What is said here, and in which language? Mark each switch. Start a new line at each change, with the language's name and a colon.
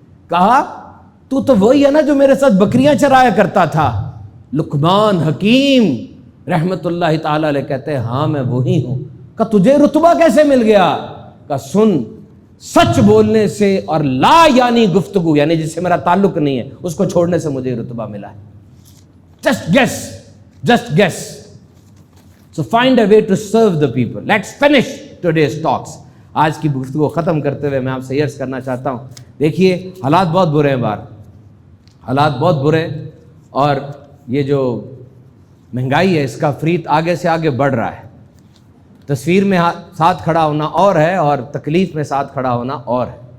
Urdu: کہا تو وہی ہے نا جو میرے ساتھ بکریاں چرایا کرتا تھا؟ لقمان حکیم رحمت اللہ تعالی علیہ کہتے ہیں ہاں میں وہی ہوں. کہا تجھے رتبہ کیسے مل گیا؟ کہا سن، سچ بولنے سے اور لا یعنی گفتگو، یعنی جس سے میرا تعلق نہیں ہے، اس کو چھوڑنے سے مجھے رتبہ ملا ہے.
English: just guess. So find a way to serve the people. Let's finish today's talks.
Urdu: آج کی گفتگو ختم کرتے ہوئے میں آپ سے عرض کرنا چاہتا ہوں، دیکھیے حالات بہت برے ہیں باہر، حالات بہت برے، اور یہ جو مہنگائی ہے اس کا فریت آگے سے آگے بڑھ رہا ہے. تصویر میں ساتھ کھڑا ہونا اور ہے، اور تکلیف میں ساتھ کھڑا ہونا اور ہے.